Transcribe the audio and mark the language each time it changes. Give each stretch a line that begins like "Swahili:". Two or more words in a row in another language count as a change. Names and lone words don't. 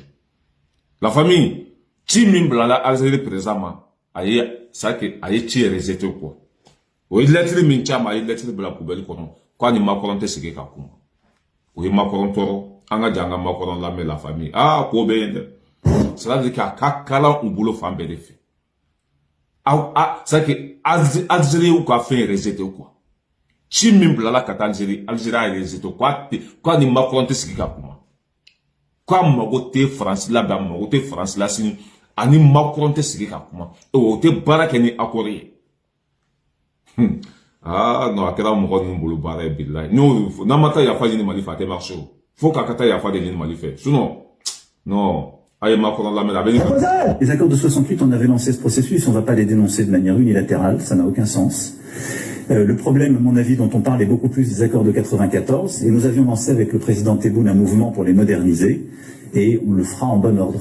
French: La famille
Bambara: ci min bilala Algérie président ma a ye ci
French: rejeté quoi
Bambara: o ye lettre min ci a ma a ye lettre bila poubelle kɔnɔ k'a ni Macron tɛ sigi ka kuma o ye Macron tɔɔrɔ an ka jan an ka Macron lamɛn
French: la famille
Bambara: ko bɛ yen dɛ
French: c'est à dire
Bambara: k'a ka kalan u bolo fan bɛɛ de fɛ
French: c'est à dire
Bambara: Algérie y'u ka fɛn
French: rejeté quoi
Bambara: ci min bilala ka taa Algérie a ye rejeté k'a ni Macron tɛ sigi ka kuma k'a mago tɛ France la bi a mago tɛ France la sini ani Macron tɛ sigi ka kuma o tɛ baara kɛ ni accord ye non a kɛra mɔgɔ ninnu bolo baara ye bilahi n'a ma taa yafa ɲini Mali fɛ a tɛ marché o faut k'a ka taa yafa de ɲini Mali fɛ
French: sinon non. Les accords de 68, on avait lancé ce processus, on ne va pas les dénoncer de manière unilatérale, ça n'a aucun sens. Le problème, à mon avis, dont on parle est beaucoup plus des accords de 94, et nous avions lancé avec le président Tebboune un mouvement pour les moderniser, et on le fera en bon ordre.